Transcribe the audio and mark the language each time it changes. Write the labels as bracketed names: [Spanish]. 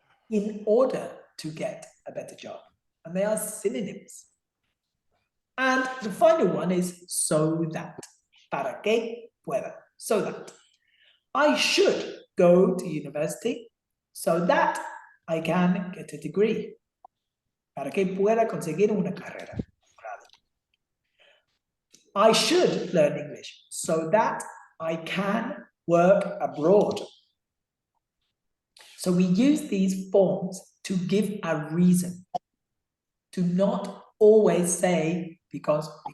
[English] In order to get a better job. And they are synonyms. And the final one is so that. [Spanish] Para que pueda. [English] So that. I should go to university so that I can get a degree. [Spanish] Para que pueda conseguir una carrera. [English] I should learn English so that I can work abroad. So we use these forms to give a reason. To not always say because.